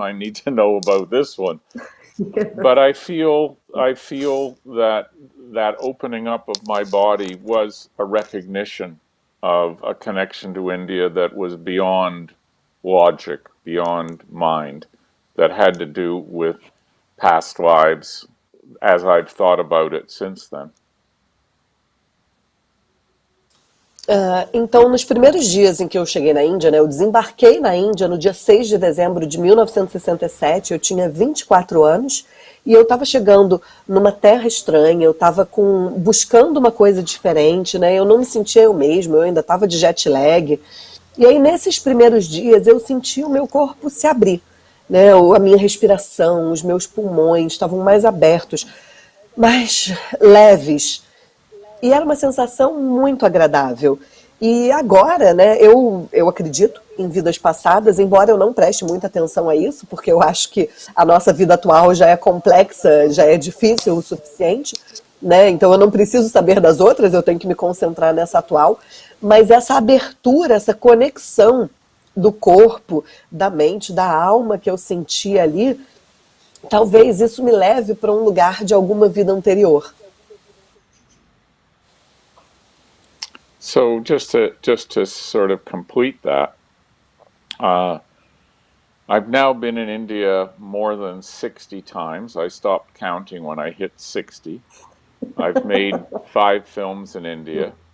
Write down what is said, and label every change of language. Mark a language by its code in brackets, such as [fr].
[en] I need to know about this one. But I feel that opening up of my body was a recognition of a connection to India that was beyond logic, beyond mind, that had to do with past lives as I've thought about it since then. [pt] Então, nos primeiros dias em que eu cheguei na Índia, né, eu desembarquei na Índia no dia 6 de dezembro de 1967, eu tinha 24 anos, e eu estava chegando numa terra estranha, eu estava buscando uma coisa diferente, né, eu não me sentia eu mesmo, eu ainda estava de jet lag, e aí nesses primeiros dias eu senti o meu corpo se abrir, né, a minha respiração, os meus pulmões estavam mais abertos, mais leves. E era uma sensação muito agradável. E agora, né, eu acredito em vidas passadas, embora eu não preste muita atenção a isso, porque eu acho que a nossa vida atual já é complexa, já é difícil o suficiente, né? Então eu não preciso saber das outras, eu tenho que me concentrar nessa atual. Mas essa abertura, essa conexão do corpo, da mente, da alma que eu senti ali, talvez isso me leve para um lugar de alguma vida anterior. [en] So just to sort of complete that, I've now been in India more than 60 times. I stopped counting when I hit 60. I've made 5 films in India.